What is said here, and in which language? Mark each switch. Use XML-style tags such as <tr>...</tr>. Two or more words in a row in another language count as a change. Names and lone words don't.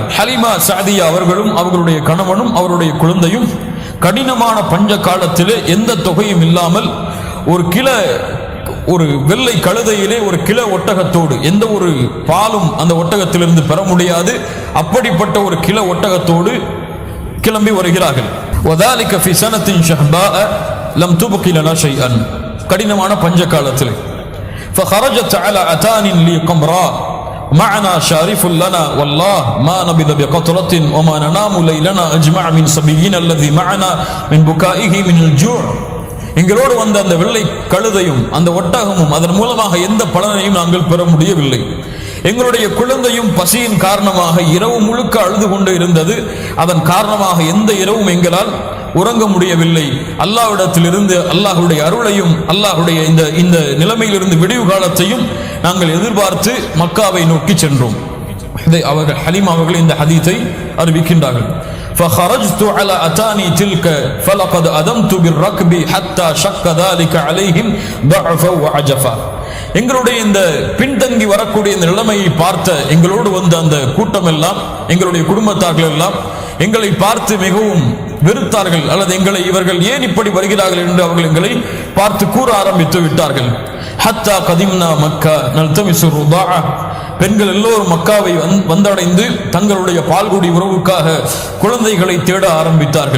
<ta>ஹலீமா சஅதியா அவர்களும் அவர்களுடைய கணவனும் அவருடைய குழந்தையும் கடினமான பஞ்ச காலத்திலே எந்த தொகையும் இல்லாமல் ஒரு வெள்ளை கழுதையிலே ஒரு கிள ஒட்டகத்தோடு, எந்த ஒரு பாலும் அந்த ஒட்டகத்திலிருந்து பெற முடியாது, அப்படிப்பட்ட ஒரு கிள ஒட்டகத்தோடு கிளம்பி வருகிறார்கள்.</ta> <ar>وذلك في سنة شهباء لم تبق لنا شيئا,</ar> <ta>கடினமான பஞ்ச காலத்தில்.</ta> <ar>فخرجت على أتان لي قمراء معنا شارف لنا والله ما نبذ بقطرة وما ننام ليلنا أجمع من صبينا الذي معنا من بكائه من الجوع.</ar> <ta>எங்களோடு வந்த அந்த வெள்ளை கழுதையும் அந்த ஒட்டகமும் அதன் மூலமாக எந்த பலனையும் நாங்கள் பெற முடியவில்லை. எங்களுடைய குழந்தையும் பசியின் காரணமாக இரவு முழுக்க அழுது கொண்டு இருந்தது. அதன் காரணமாக எந்த இரவும் எங்களால் உறங்க முடியவில்லை. அல்லாஹ்விடத்திலிருந்து அல்லாஹ்வுடைய அருளையும் அல்லாஹ்வுடைய இந்த நிலைமையிலிருந்து விடிவு காலத்தையும் நாங்கள் எதிர்பார்த்து மக்காவை நோக்கி சென்றோம். அவர்கள் ஹலீமா அவர்கள் இந்த ஹதீஸை அறிவிக்கின்றார்கள்.</ta> <ar>فخرجت على أتاني تلك فلقد أدمت بالركب حتى شق ذلك عليهم ضعفا وعجفا.</ar> <ta>எங்களுடைய இந்த பின்தங்கி வரக்கூடிய இந்த நிலைமையை பார்த்த எங்களோடு வந்த அந்த கூட்டம் எல்லாம், எங்களுடைய குடும்பத்தார்கள் எல்லாம் எங்களை பார்த்து மிகவும் வெறுத்தார்கள், அல்லது எங்களை இவர்கள் ஏன் இப்படி வருகிறார்கள் என்று அவர்கள் எங்களை பார்த்து கூற ஆரம்பித்து விட்டார்கள்.</ta> <ar>حتى قدمنا مكة نلتمس الرضعاء,</ar> <ta>பெண்கள் எல்லோரும் மக்காவை வந்தடைந்து தங்களுடைய பால்குடி உறவுக்காக குழந்தைகளை தேட ஆரம்பித்தார்கள்.</ta>